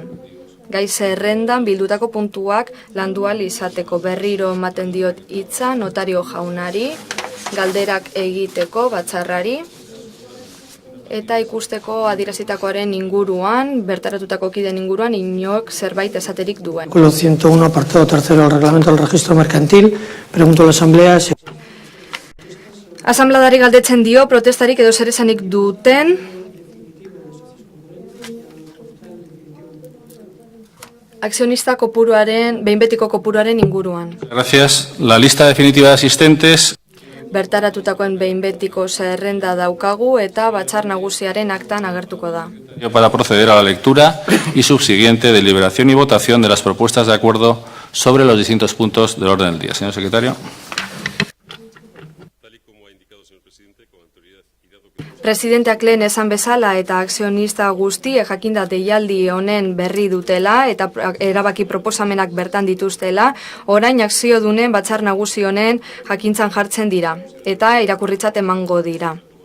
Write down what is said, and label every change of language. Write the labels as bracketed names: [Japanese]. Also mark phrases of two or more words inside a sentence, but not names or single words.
[Basque] Gai zerrendan bildutako puntuak landu ahal izateko berriro ematen diot hitza notario jaunari, galderak egiteko batzarrari, eta ikusteko adierazitakoaren inguruan, bertaratutako kideen inguruan, inok zerbait esaterik duen. [Spanish] Artículo 101, apartado 3 del Reglamento del Registro Mercantil, pregunto a la Asamblea... [Basque] Asambladari galdetzen dio, protestarik edo zer esanik duten, akzionista kopuruaren, behin betiko kopuruaren inguruan. [Spanish] Gracias. La lista definitiva de asistentes. [Basque] Bertaratutakoen behin betiko zerrenda daukagu eta batzar nagusiaren aktan agertuko da. [Spanish] Para proceder a la lectura y subsiguiente deliberación y votación de las propuestas de acuerdo sobre los distintos puntos del orden del día. Señor secretario. [Basque] Presidenteak lehen esan bezala eta akzionista guztiek jakinda deialdi honen berri dutela eta erabaki proposamenak bertan dituztela, orain akziodunen batzar nagusi honen jakintzan jartzen dira eta irakurritzat emango dira.